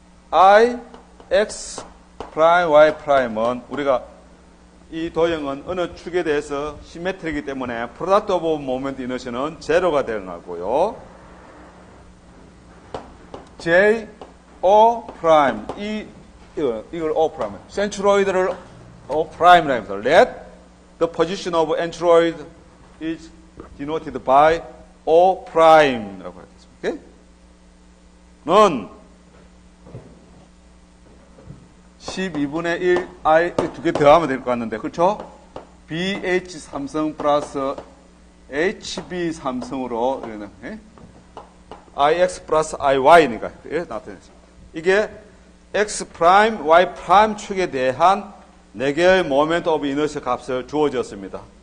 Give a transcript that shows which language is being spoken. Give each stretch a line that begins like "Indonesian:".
Korean: I, X 프라임, Y 프라임은 우리가 이 도형은 어느 축에 대해서 시메트리이기 때문에 프로덕트 오브 모멘트 이너시는 제로가 되는 거고요. J, O 프라임 이 이걸 O 프라임. 센트로이드를 O 프라임이라고 합니다.
English: Let the position of centroid is denoted by O prime라고
Korean: 하겠습니다. 오케이? 는 12분의 1 I 두 개 더하면 될 것 같는데 그렇죠? BH 삼성 플러스 HB 삼성으로 예? IX 플러스 IY니까 예? 나타냈습니다. 이게 X 프라임, Y 프라임 축에 대한 4개의 모멘트 오브 이너시 값을 주어졌습니다.